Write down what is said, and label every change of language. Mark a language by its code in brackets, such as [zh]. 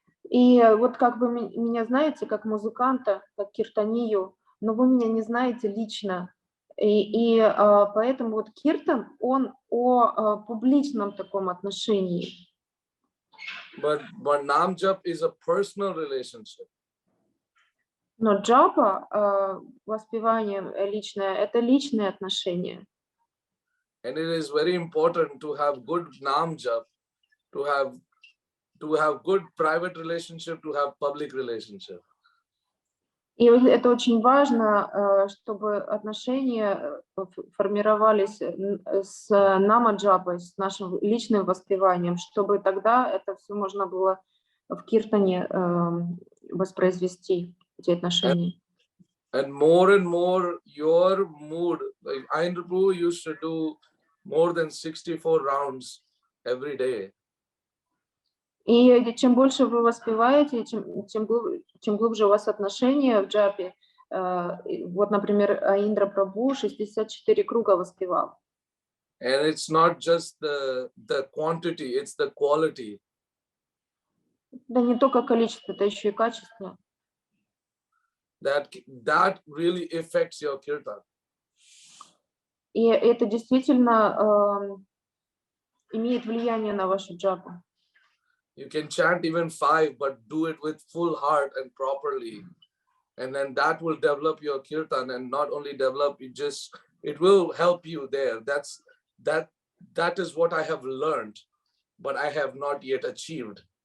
[ru] И вот как вы меня знаете как музыканта, как киртанию, но вы меня не знаете лично. И поэтому вот киртан, он о публичном таком отношении. [en] But nam jap is a personal relationship. [ru] Но джапа, воспевание личное, это личные отношения. [en] And it is very important to have good nam jap, to have good private relationship, to have public relationship. [ru] И это очень важно, чтобы отношения формировались с нама-джапой, с нашим личным воспеванием, чтобы тогда это все можно было в киртане воспроизвести, эти отношения. [en] And more your mood, like Prabhu used to do more than 64 rounds every day. [ru] И чем больше вы воспеваете, чем глубже у вас отношения в джапе, вот, например, Индра Прабху 64 круга воспевал. [en] And it's not just the quantity, it's the quality. [ru] Да не только количество, это еще и качество. [en] That really affects your kirtan. [ru] И это действительно имеет влияние на вашу джапу. [en] You can chant even 5, but do it with full heart and properly. And then that will develop your kirtan, and not only develop, it will help you there. That is what I have learned, but I have not yet achieved.